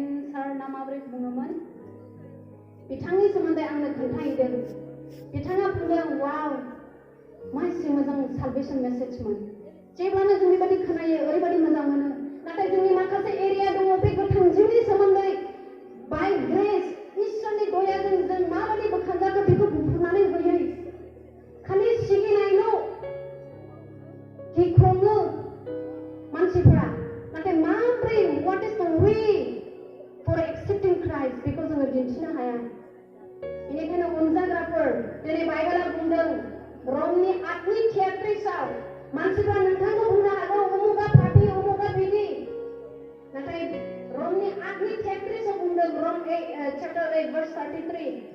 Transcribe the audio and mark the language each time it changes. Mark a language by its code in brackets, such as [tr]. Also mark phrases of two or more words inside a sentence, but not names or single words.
[brx] सार ना माबोरै बुङोमोन बिथांनि सोमोन्दै आंनो खोन्थाहैदों बिथाङा बुंदों वाव मासे मोजां [en] salvation message [brx] जेब्लानो जों बेबायदि खोनायो ओरैबायदि मोजां मोनो नाथाय जोंनि माखासे एरिया दङ बे गोथां जिउनि सोमोन्दै [en] by grace [brx] इसोरनि दयाजों जों माबायदि बोखांजाखो बेखौ बुंफुरनानै होयो खालि सिगिनायल' गिख्रङो मानसिफोरा नाथाय माब्रै [en] what is the way for accepting Christ [brx] बेखौ जोङो दिन्थिनो हाया बेनिखायनो अनजाग्राफोर दिनै बाइबेला बुंदों रमनि 8नि 33आव मानसिफ्रा नोंथांखौ बुंनो हागौ उमुगा पापी उमुगा बिदि नाथाय रमनि 8नि 33आव बुंदों रम [en] chapter 8 verse 33